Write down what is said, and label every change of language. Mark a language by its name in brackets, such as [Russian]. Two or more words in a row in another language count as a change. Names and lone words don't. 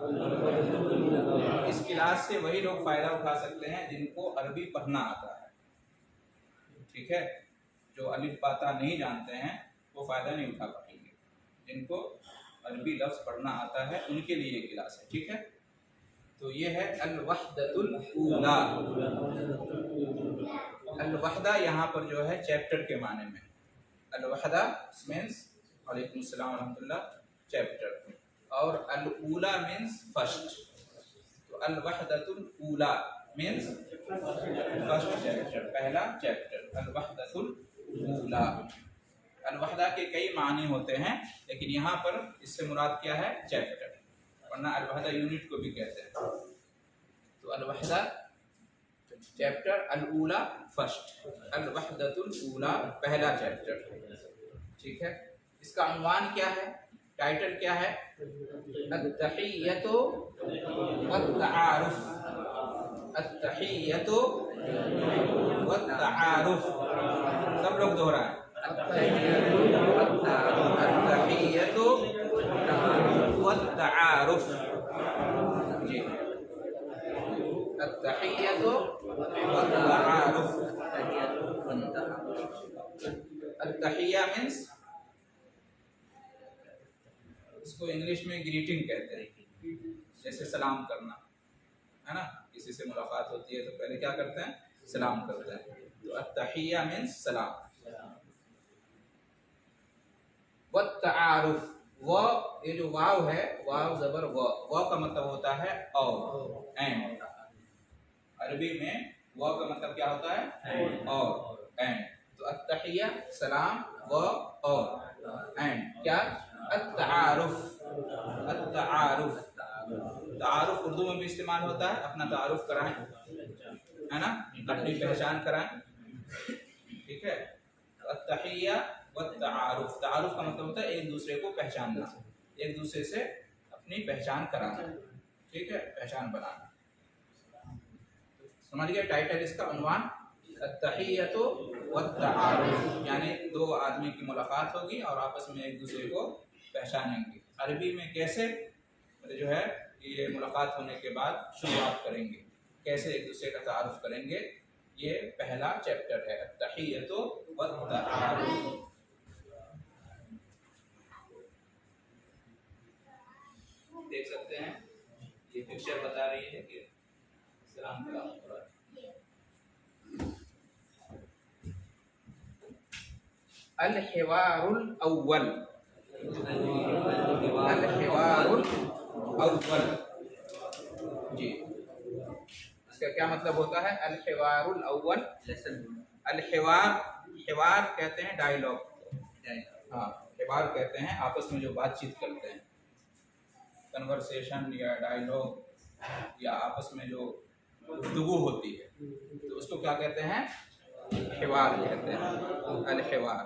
[Hindi] इस क्लास से वही लोग फ़ायदा उठा सकते हैं जिनको अरबी पढ़ना आता है, ठीक है। जो अलिफ बाता नहीं जानते हैं वो फ़ायदा नहीं उठा पाएंगे। जिनको अरबी लफ्ज़ पढ़ना आता है उनके लिए ये क्लास है, ठीक है। तो ये है [Arabic] الوحدة الأولى. [Hindi] अल-वहदा यहाँ पर जो है चैप्टर के माने में, अल-वहदा मीन्स [Arabic] وعليكم السلام رحمة الله [Hindi] चैप्टर, और अल-ऊला [English] means first. [Hindi] तो [Arabic] الوحدة الأولى [English] means first chapter, [Hindi] पहला चैप्टर, [Arabic] الوحدة الأولى. [Hindi] अल-वहदा के कई मानी होते हैं, लेकिन यहाँ पर इससे मुराद क्या है? चैप्टर, वरना अल-वहदा यूनिट को भी कहते हैं। तो अल-वहदा चैप्टर, अल-ऊला फर्स्ट, [Arabic] الوحدة الأولى [Hindi] पहला चैप्टर। ठीक है, इसका उन्वान क्या है, टाइटल क्या है? [Arabic] التحية والتعارف، التحية والتعارف, [Hindi] सब लोग दोहराएं, [Arabic] التحية والتعارف. जी, التحية والتعارف. [Hindi] अत-तहिय्या मीन्स, इसको इंग्लिश में ग्रीटिंग कहते हैं, जैसे सलाम करना है ना, किसी से मुलाकात होती है तो पहले क्या करते हैं? सलाम करते हैं। तो अत-तहिय्या मीन्स सलाम। वत-तआरुफ, व ये जो वाव है, वाव जबर व, व का मतलब होता है और, एंड। अरबी में व का मतलब क्या होता है? और, एंड। तो अत-तहिय्या सलाम, व और, एंड क्या? [Arabic] التعارف، التعارف. [Hindi] तारुफ उर्दू में भी इस्तेमाल होता है, अपना तारुफ कराएं, है ना, अपनी पहचान कराएं। ठीक है, [Arabic] التحية والتعارف, [Hindi] तारुफ का मतलब होता है एक दूसरे को पहचानना, एक दूसरे से अपनी पहचान कराना। ठीक है, पहचान बनाना। समझ गए टाइटल इसका, [Arabic] उन्वान التحية والتعارف, [Hindi] यानी दो आदमी की मुलाकात होगी और आपस में एक दूसरे को पहचानेंगे। अरबी में कैसे जो है ये मुलाकात होने के बाद शुरुआत करेंगे, कैसे एक दूसरे का तारुफ करेंगे, ये पहला चैप्टर है, [Arabic] التحية والتعارف. [Hindi] देख सकते हैं ये पिक्चर बता रही है कि सलाम कलाम हो रहा है। [Arabic] الحوار الأول، الحوار الأول. [Hindi] जी, इसका क्या मतलब होता है? [Arabic] الحوار الأول, [Hindi] अल-हिवार, हिवार कहते हैं डायलॉग, हाँ, हिवार कहते हैं आपस में जो बातचीत करते हैं, कन्वर्सेशन या डायलॉग, या आपस में जो गुफ्तगू होती है, तो उसको क्या कहते हैं? हिवार कहते हैं, अल-हिवार।